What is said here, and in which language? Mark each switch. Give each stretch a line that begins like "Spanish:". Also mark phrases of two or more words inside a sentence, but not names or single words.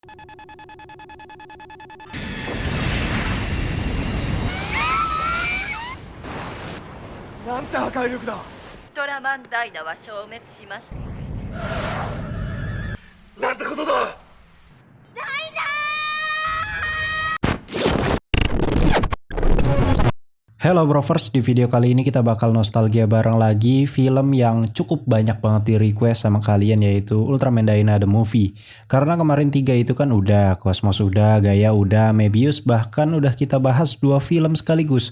Japanese: なんて破壊力だ。トラマンダイナは消滅しました。なんてことだ。
Indonesian: Hello Brovers, di video kali ini kita bakal nostalgia bareng lagi film yang cukup banyak banget di request sama kalian, yaitu Ultraman Dyna The Movie. Karena kemarin 3 itu kan udah, Cosmos udah, Gaia udah, Mebius bahkan udah kita bahas 2 film sekaligus.